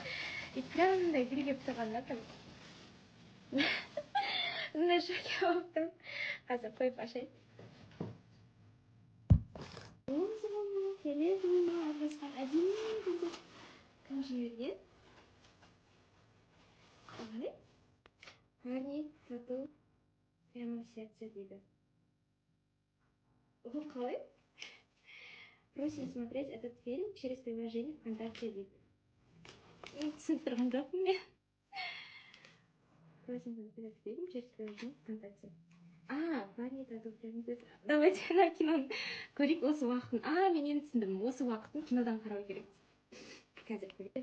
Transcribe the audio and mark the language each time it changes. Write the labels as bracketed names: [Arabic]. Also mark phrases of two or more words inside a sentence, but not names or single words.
[Kazakh] И прям андай гүл келіп тұрғанда прям андай шоке болып тұрмын. Қазір қойып ашайын. Кім жіберген? Қалай? [Russian] Парни, тату, прямо в сердце [Kazakh] дейді. [Russian] Ол қалай? Просим смотреть этот фильм через приложение ВКонтакте [Kazakh] дейді. түсініп тұрған жоқпын мен. Өзімді біліп деймін, жеткізіп фантазия. Планета Дубленде. Давайте ана киноны көрейік осы уақытын. Мен енді түсіндім. Осы уақытын кинодан қарау керек. Қазір көрейік.